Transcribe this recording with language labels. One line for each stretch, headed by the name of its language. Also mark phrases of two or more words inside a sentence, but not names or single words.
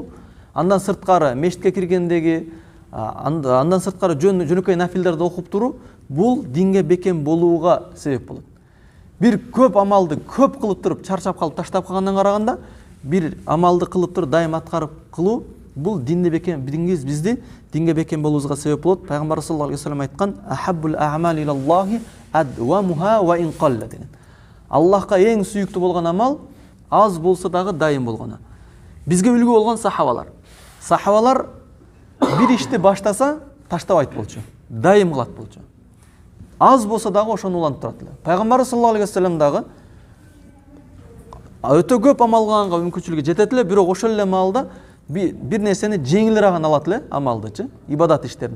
Kyrgyz: Андан сырткары мешитке киргендеги, андан сырткары жөнөкөй нафилдерди окуп туруу, бул динге бекем болууга себеп болот. Бир көп амалды көп кылып туруп чарчап калып таштап калгандан караганда, бир амалды кылып туруп дайым аткарып кылуу, бул динде бекем, бизди динге бекем болуубузга себеп болот.
Arabic: Пайгамбар صلى الله عليه وسلم айткан: "أحب الأعمال إلى الله أدومها وإن قل" деген.
Kyrgyz: Аллахка эң сүйүктүү болгон амал аз болсо дагы дайым болгону. Бизге үлгү болгон сахабалар. Сахабалар бир ишти баштаса, таштабайт болчу. Дайым кылат болчу. Аз болсо дагы ошону улантып турат эле. Пайгамбар
Arabic: صلى الله عليه وسلم
Kyrgyz: дагы өтө көп амал кылганга мүмкүнчүлүгү жетет эле, бирок ошол эле маалда бир нерсени жеңилирээк алат эле, амалдычы, ибадат иштерин.